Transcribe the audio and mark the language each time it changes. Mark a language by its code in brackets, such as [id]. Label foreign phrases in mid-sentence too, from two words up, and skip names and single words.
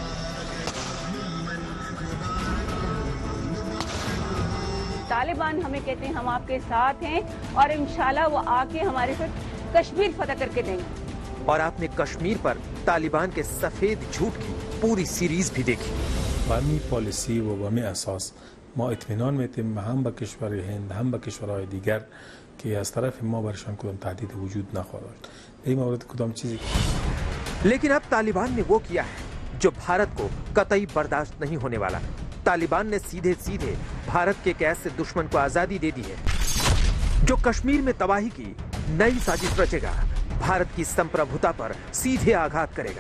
[hi] तालिबान हमें कहते हैं हम आपके साथ हैं और इंशाल्लाह वो आके हमारे साथ कश्मीर फतह करके देंगे। और आपने कश्मीर पर तालिबान के सफेद झूठ की पूरी सीरीज भी देखी। [fa] بامی پالیسی و بامی اساس ما اطمینان میتیم هم به کشور هند هم به کشورهای دیگر که از طرف ما برشان کدام تهدید وجود نخواهد داشت. این مورد کدام چیزی [hi] लेकिन अब तालिबान ने वो किया है जो भारत को कतई बर्दाश्त नहीं होने वाला। तालिबान ने सीधे सीधे भारत के कैद से दुश्मन को आजादी दे दी है। जो कश्मीर में तबाही की नई साजिश रचेगा, भारत की संप्रभुता पर सीधे आघात करेगा।